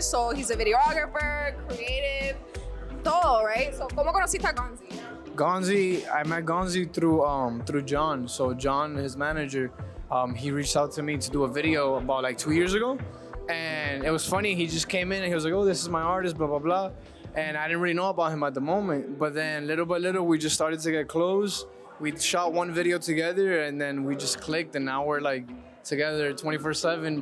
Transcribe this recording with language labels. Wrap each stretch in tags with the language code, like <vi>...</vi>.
<en>So he's a videographer, creative,</en> <es>todo,</es> <en>right? So</en> <es>¿cómo conociste a Gonzy?</es> <en>I met Gonzy through John. So John, his manager, he reached out to me to do a video about like 2 years ago. And it was funny, he just came in and he was like, oh, this is my artist, blah, blah, blah. And I didn't really know about him at the moment. But then little by little, we just started to get close. We shot one video together and then we just clicked, and now we're like together 24/7.</en>